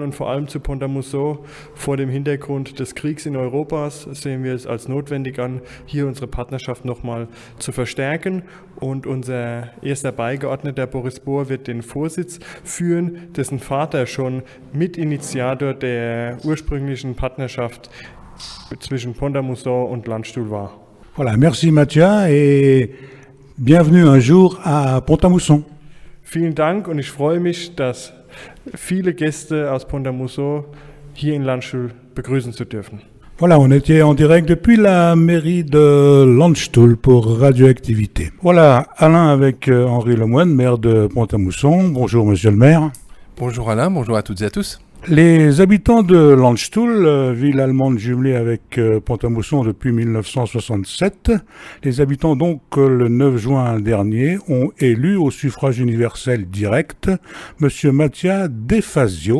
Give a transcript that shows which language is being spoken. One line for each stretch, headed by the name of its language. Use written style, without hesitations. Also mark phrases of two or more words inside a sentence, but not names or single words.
German: Und vor allem zu Pont-à-Mousson vor dem Hintergrund des Kriegs in Europa sehen wir es als notwendig an, hier unsere Partnerschaft nochmal zu verstärken. Und unser erster Beigeordneter Boris Bohr wird den Vorsitz führen, dessen Vater schon Mitinitiator der ursprünglichen Partnerschaft zwischen Pont-à-Mousson und Landstuhl war.
French: Voilà, merci Mattia et bienvenue un jour à Pont-à-Mousson.
German: Vielen Dank und ich freue mich, dass viele Gäste aus Pont-à-Mousson hier in Landstuhl begrüßen zu dürfen.
French: Voilà, on était en direct depuis la mairie de Landstuhl pour Radioactivité. Voilà, Alain avec Henri Lemoine, maire de Pont-à-Mousson. Bonjour monsieur le maire. Bonjour Alain, bonjour à toutes et à tous. Les habitants de Landstuhl, ville allemande jumelée avec Pont-à-Mousson depuis 1967, les habitants donc le 9 juin dernier ont élu au suffrage universel direct monsieur Mattia De Fazio.